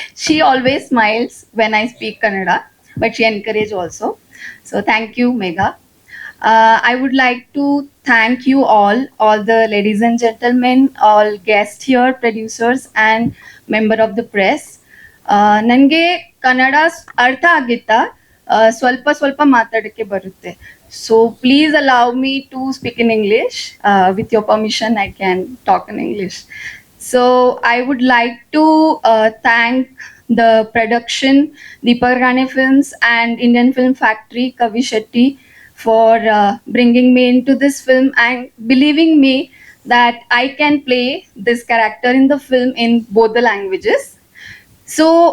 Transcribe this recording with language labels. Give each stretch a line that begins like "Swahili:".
English: She always smiles when I speak Kannada, but she encourages also. So thank you, Megha. I would like to thank you all the ladies and gentlemen, all guests here, producers and member of the press.
Kannada: ನನಗೆ ಕನ್ನಡ ಅರ್ಥ ಆಗಿತ್ತಾ, ಸ್ವಲ್ಪ ಮಾತಾಡಕ್ಕೆ ಬರುತ್ತೆ.
English: So please allow me to speak in English. With your permission, I can talk in English. So I would like to thank the production, Deepak Rane Films and Indian Film Factory, Kavi Shetty, for bringing me into this film and believing me that I can play this character in the film in both the languages. So